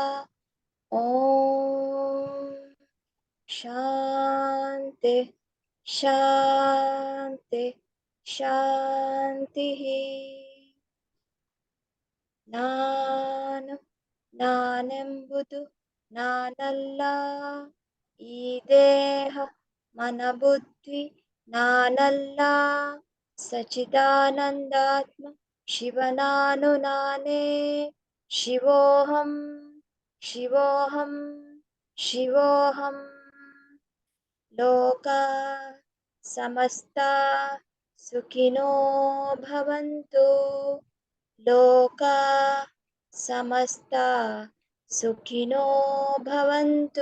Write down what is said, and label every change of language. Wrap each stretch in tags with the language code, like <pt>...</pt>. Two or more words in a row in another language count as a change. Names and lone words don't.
<sa>ಓಂ ಶಾಂತಿ ಶಾಂತಿ ಶಾಂತಿ.</sa> <kn>ನಾನೆಂಬುದು ನಾನಲ್ಲ, ಈ ದೇಹ ಮನಬುದ್ಧಿ ನಾನಲ್ಲ, ಸಚಿದಾನಂದಾತ್ಮ ಶಿವನಾನು ನಾನೇ,</kn> <sa>ಶಿವೋಹಂ ಶಿವೋಹಂ ಶಿವೋಹಂ. ಲೋಕ ಸಮಸ್ತ ಸುಖಿನೋ ಭವಂತು, ಲೋಕ ಸಮಸ್ತ ಸುಖಿನೋ ಭವಂತು.</sa>